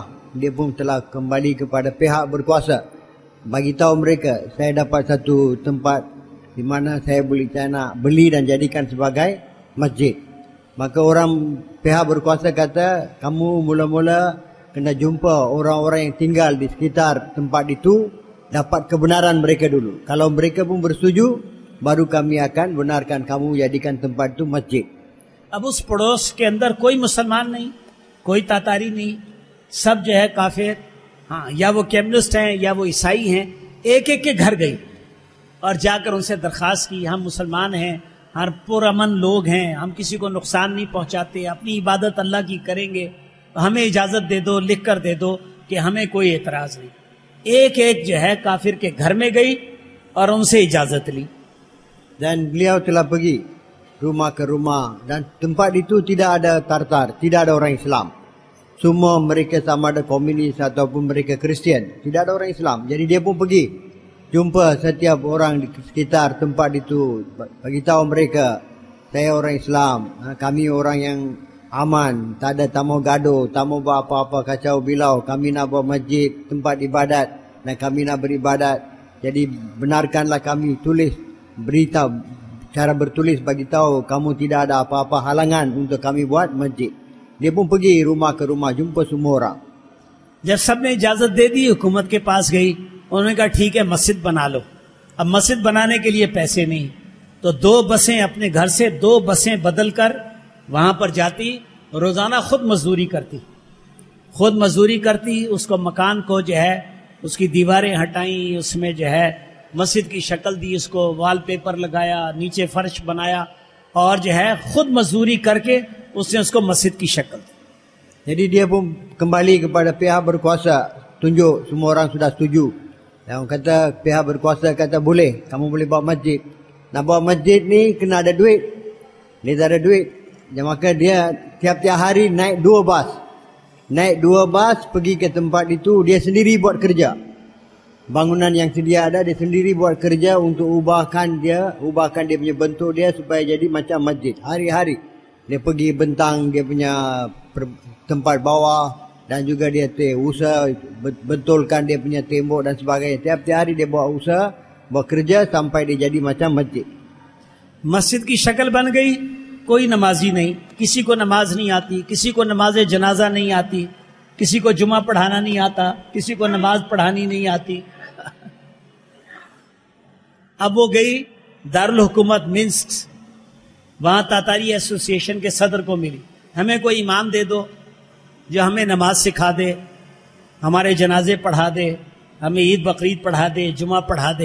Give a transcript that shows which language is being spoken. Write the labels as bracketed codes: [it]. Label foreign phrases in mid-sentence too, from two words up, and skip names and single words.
[ms] Dia pun telah kembali kepada pihak berkuasa. Bagi tahu mereka, saya dapat satu tempat di mana saya nak beli dan jadikan sebagai masjid. Maka orang pihak berkuasa kata, kamu mula-mula kena jumpa orang-orang yang tinggal di sekitar tempat itu, dapat kebenaran mereka dulu. Kalau mereka pun bersetuju, baru kami akan benarkan kamu jadikan tempat itu masjid. [ur] اب اس پڑوس کے اندر کوئی مسلمان نہیں، کوئی تاتاری نہیں، سب جو ہے کافر، ہاں، یا وہ کمیونسٹ ہیں یا وہ عیسائی ہیں. ایک ایک کے گھر گئی اور جا کر ان سے درخواست کی، ہم مسلمان ہیں، ہر پرامن لوگ ہیں، ہم کسی کو نقصان نہیں پہنچاتے، اپنی عبادت اللہ کی کریں گے، ہمیں اجازت دے دو، لکھ کر دے دو کہ ہمیں کوئی اعتراض نہیں. ایک ایک جو ہے کافر کے گھر میں گئی اور ان سے اجازت لی. [ms] Dan beliau telah pergi rumah ke rumah, dan tempat itu tidak ada Tartar, tidak ada orang Islam. Semua mereka sama ada komunis ataupun mereka Kristian, tidak ada orang Islam. Jadi dia pun pergi jumpa setiap orang di sekitar tempat itu, bagi tahu mereka, saya orang Islam, kami orang yang aman, tak ada tamu gaduh, tamu buat apa-apa kacau bilau, kami nak buat masjid, tempat ibadat, dan kami nak beribadat. Jadi benarkanlah kami tulis berita, cara bertulis bagi tahu kamu tidak ada apa-apa halangan untuk kami buat masjid. Dia pun pergi rumah ke rumah, jumpa semua orang. [ur] جب سب نے اجازت دے دی، حکومت کے پاس گئی، انہوں نے کہا ٹھیک ہے مسجد بنا لو. اب مسجد بنانے کے لیے پیسے نہیں، تو 2 بسیں اپنے گھر سے 2 بسیں بدل کر وہاں پر جاتی، روزانہ خود مزدوری کرتی، اس کو مکان کو جو ہے اس کی دیواریں ہٹائی، اس میں جو ہے مسجد کی شکل دی، اس کو وال پیپر لگایا، نیچے فرش بنایا، اور جو ہے خود مزدوری کر کے اس نے اس کو مسجد کی شکل دی. [ms] Jadi dia pun kembali kepada pihak berkuasa, tunjuk semua orang sudah setuju. Dan kata pihak berkuasa kata boleh, kamu boleh buat masjid. Nak buat masjid ni kena ada duit. Dia tak ada duit. Dan maka dia tiap-tiap hari naik 2 bas. Naik 2 bas pergi ke tempat itu, dia sendiri buat kerja. Bangunan yang sedia ada, dia sendiri buat kerja untuk ubahkan dia punya bentuk dia supaya jadi macam masjid. Hari-hari dia pergi bentang dia punya tempat bawah, dan juga dia usaha betulkan dia punya tembok dan sebagainya. Tiap-tiap hari dia buat usaha, buat kerja sampai dia jadi macam masjid. [ur] مسجد کی شکل بن گئی، کوئی نمازی نہیں، کسی کو نماز نہیں آتی، کسی کو نماز جنازہ نہیں آتی، کسی کو جمعہ پڑھانا نہیں آتا، کسی کو نماز پڑھانی نہیں آتی. اب وہ گئی دار الحکومت منسک، وہاں تاتاری ایسوسی ایشن کے صدر کو ملی، ہمیں کوئی امام دے دو جو ہمیں نماز سکھا دے، ہمارے جنازے پڑھا دے، ہمیں عید بقرعید پڑھا دے، جمعہ پڑھا دے.